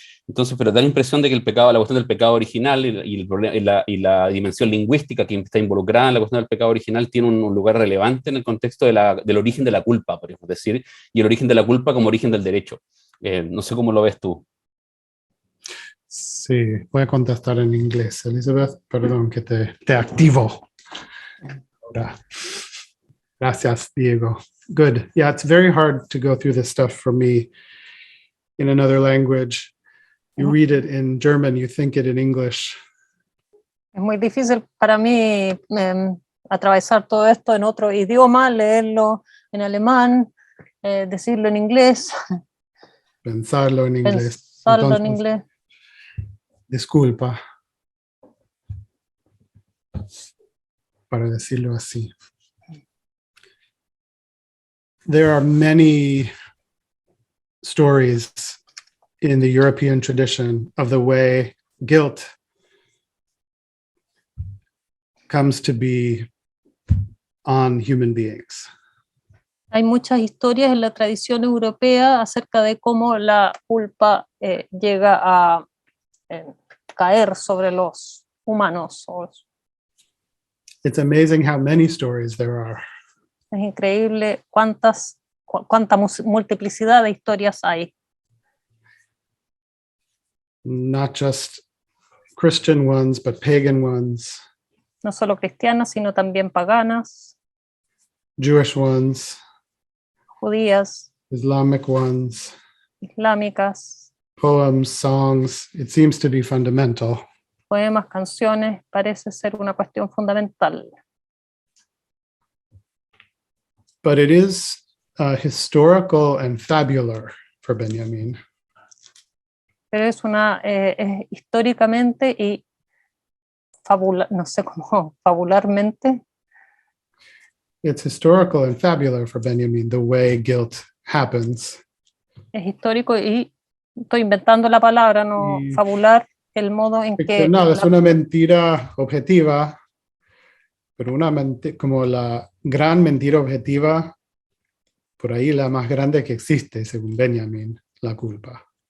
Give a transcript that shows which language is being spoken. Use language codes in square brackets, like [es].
[es] Entonces, pero da la impresión de que la cuestión del pecado original y la dimensión lingüística que está involucrada en la cuestión del pecado original tiene un lugar relevante en el contexto del origen de la culpa, podríamos decir, y el origen de la culpa como origen del derecho. No sé cómo lo ves tú. Sí, voy a contestar en inglés. Elizabeth, perdón que te activo. Ahora. Gracias, Diego. [en] Good. Yeah, it's very hard to go through this stuff for me in another language. You read it in German, you think it in English. [es] Es muy difícil para mí atravesar todo esto en otro idioma, leerlo en alemán, decirlo en inglés. Pensarlo en inglés. Pensarlo Entonces, en inglés. Disculpa para decirlo así. [en] There are many stories in the European tradition of the way guilt comes to be on human beings. [es] Hay muchas historias en la tradición europea acerca de cómo la culpa llega a caer sobre los humanos. [en] It's amazing how many stories there are. [es] Es increíble cuánta multiplicidad de historias hay. [en] Not just Christian ones, but pagan ones. [es] No solo cristianas, sino también paganas, [en] Jewish ones, [es] judías, [en] Islamic ones, [es] islámicas, [en] poems, songs. It seems to be fundamental. [es] poemas, canciones, parece ser una cuestión fundamental. [en] But it is historical and fabular for Benjamin. [es] Pero es históricamente y no sé cómo, fabularmente. [en] It's historical and fabular for Benjamin, the way guilt happens. [es] Es histórico y estoy inventando la palabra, no fabular, el modo en que... No, es una mentira objetiva, pero como la gran mentira objetiva, por ahí la más grande que existe, según Benjamin, la culpa.